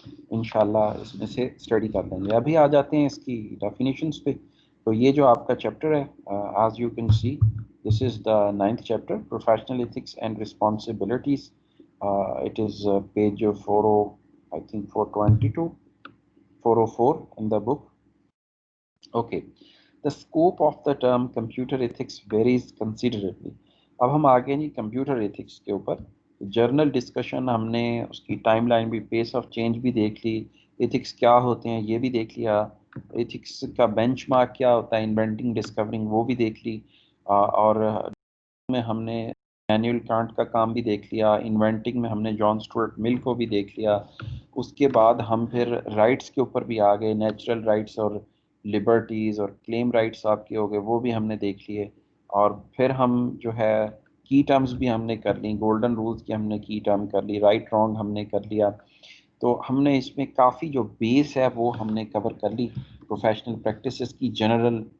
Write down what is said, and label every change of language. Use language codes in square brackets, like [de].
[ur] انشاءاللہ اس میں سے اسٹڈی کر لیں گے۔ ابھی آ جاتے ہیں اس کی ڈیفینیشنس پہ۔ تو یہ جو آپ کا چیپٹر ہے، [en] As you can see this is the 9th chapter, professional ethics and responsibilities, it is page 40 I think 422 404 in the book. Okay, the scope of the term computer ethics varies considerably. [ur] اب ہم آگے نہیں computer ethics کے اوپر general discussion, ہم نے اس کی time line بھی، پیس آف چینج بھی دیکھ لی، ایتھکس کیا ہوتے ہیں یہ بھی دیکھ لیا، ایتھکس کا بینچ مارک کیا ہوتا ہے، انوینٹنگ ڈسکورنگ وہ بھی دیکھ لی، اور میں ہم نے مینوئل کانٹ کا کام بھی دیکھ لیا، انوینٹنگ میں ہم نے جان اسٹورٹ مل کو بھی دیکھ لیا، اس کے بعد ہم پھر رائٹس کے اوپر بھی آ گئے، نیچرل رائٹس اور لبرٹیز اور کلیم رائٹس آپ کے ہو گئے، وہ بھی ہم نے دیکھ لیے، اور پھر ہم جو ہے کی ٹرمز بھی ہم نے کر لی، گولڈن رولز کی ہم نے کی ٹرم کر لی، رائٹ رانگ ہم نے کر لیا، تو ہم نے اس میں کافی جو بیس ہے وہ ہم نے کور کر لی، پروفیشنل پریکٹسز کی جنرل